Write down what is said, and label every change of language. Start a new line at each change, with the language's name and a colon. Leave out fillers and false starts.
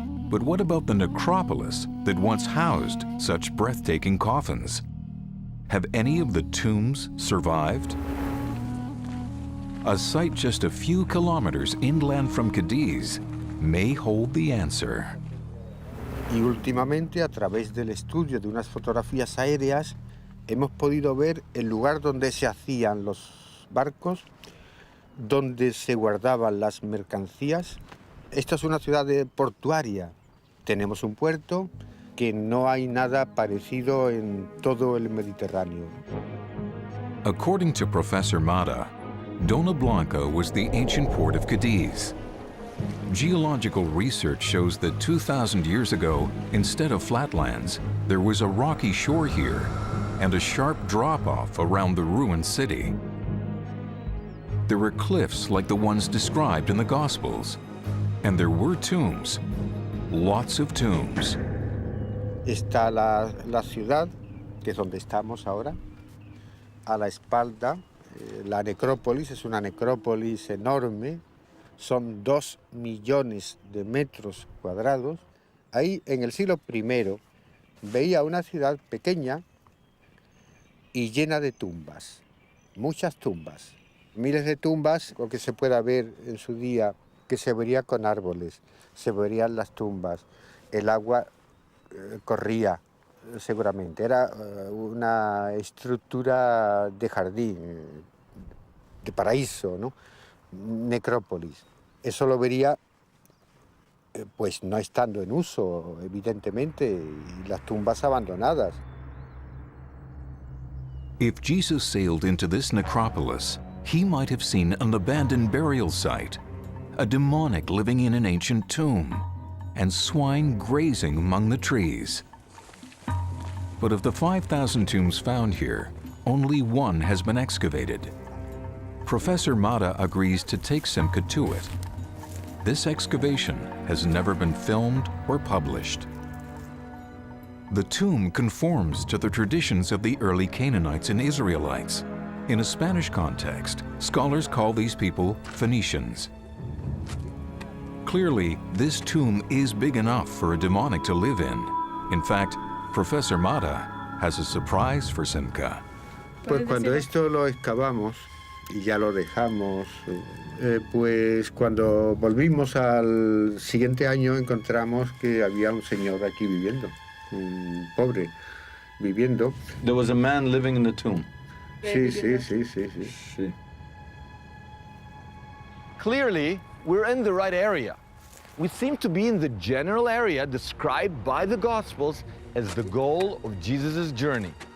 English: But what about the necropolis that once housed such breathtaking coffins? Have any of the tombs survived? A site just a few kilometers inland from Cadiz may hold the answer.
Spanish: Y últimamente, a través del estudio de unas fotografías aéreas, hemos podido ver el lugar donde se hacían los barcos, donde se guardaban las mercancías. Esta es una ciudad portuaria. Tenemos un puerto que no hay nada parecido en todo el Mediterráneo.
English: According to Professor Mata, Dona Blanca was the ancient port of Cadiz. Geological research shows that 2,000 years ago, instead of flatlands, there was a rocky shore here and a sharp drop-off around the ruined city. There were cliffs like the ones described in the Gospels, and there were tombs, lots of tombs.
Spanish: Está la ciudad, que es donde estamos ahora, a la espalda. La necrópolis es una necrópolis enorme, son 2 millones de metros cuadrados. Ahí, en el siglo I, veía una ciudad pequeña y llena de tumbas, muchas tumbas, miles de tumbas, lo que se pueda ver en su día, que se vería con árboles, se verían las tumbas, el agua corría seguramente, era una estructura de jardín, de paraíso, ¿no? Necrópolis. Eso lo vería, pues no estando en uso, evidentemente, y las tumbas abandonadas.
English: If Jesus sailed into this necropolis, he might have seen an abandoned burial site, a demonic living in an ancient tomb, and swine grazing among the trees. But of the 5,000 tombs found here, only one has been excavated. Professor Mata agrees to take Simca to it. This excavation has never been filmed or published. The tomb conforms to the traditions of the early Canaanites and Israelites. In a Spanish context, scholars call these people Phoenicians. Clearly, this tomb is big enough for a demonic to live in. In fact, Professor Mata has a surprise for Simca.
Spanish: Pues cuando esto lo excavamos y ya lo dejamos, pues cuando volvimos al siguiente año encontramos que había un señor aquí viviendo, un pobre viviendo.
English: There was a man living in the tomb.
Spanish: Sí.
English: Clearly, we're in the right area. We seem to be in the general area described by the Gospels as the goal of Jesus' journey.